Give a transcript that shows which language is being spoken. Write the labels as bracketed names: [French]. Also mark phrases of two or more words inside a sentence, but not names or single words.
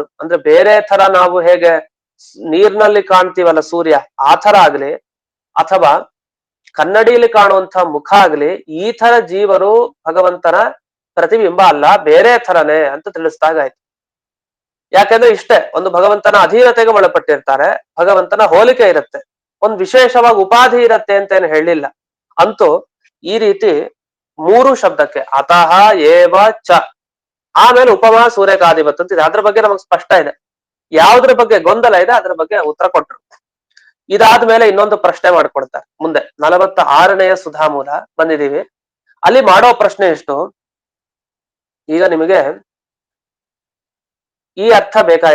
[Kannada] ಅಂದ್ರೆ ಬೇರೆ ತರ ನಾವು ಹೇಗೆ ನೀರ್ನಲ್ಲಿ ಕಾಣ್ತೀವಲ್ಲ ಸೂರ್ಯ, ಆ ತರ ಆಗ್ಲಿ, ಅಥವಾ ಕನ್ನಡಿಯಲ್ಲಿ ಕಾಣುವಂತ ಮುಖ ಆಗ್ಲಿ, ಈ ತರ ಜೀವರು ಭಗವಂತನ ಪ್ರತಿಬಿಂಬ ಅಲ್ಲ, ಬೇರೆ ಥರನೇ ಅಂತ ತಿಳಿಸ್ದಾಗಾಯ್ತು. ಯಾಕಂದ್ರೆ ಇಷ್ಟೇ, ಒಂದು ಭಗವಂತನ ಅಧೀನತೆಗೆ ಒಳಪಟ್ಟಿರ್ತಾರೆ, ಭಗವಂತನ ಹೋಲಿಕೆ ಇರುತ್ತೆ, ಒಂದು ವಿಶೇಷವಾಗಿ ಉಪಾಧಿ ಇರತ್ತೆ ಅಂತ ಏನು ಹೇಳಿಲ್ಲ. ಅಂತೂ ಈ ರೀತಿ ಮೂರು ಶಬ್ದಕ್ಕೆ [Sanskrit] ಅತಃ ಏವ ಚ, [Kannada] ಆಮೇಲೆ [Sanskrit] ಉಪಮಾ ಸೂರ್ಯಕಾಧಿಪತ್ [Kannada] ಅಂತಿದೆ. ಅದ್ರ ಬಗ್ಗೆ ನಮಗ್ ಸ್ಪಷ್ಟ ಇದೆ. ಯಾವ್ದ್ರ ಬಗ್ಗೆ ಗೊಂದಲ ಇದೆ ಅದ್ರ ಬಗ್ಗೆ ಉತ್ತರ ಕೊಟ್ರು. ಇದಾದ್ಮೇಲೆ ಇನ್ನೊಂದು ಪ್ರಶ್ನೆ ಮಾಡ್ಕೊಡ್ತಾರೆ ಮುಂದೆ. 46ನೆಯ ಸುಧಾಮೂಲ ಬಂದಿದೀವಿ. ಅಲ್ಲಿ ಮಾಡೋ ಪ್ರಶ್ನೆ ಎಷ್ಟು, ಈಗ ನಿಮಗೆ ಈ ಅರ್ಥ ಬೇಕಾಗಿದೆ.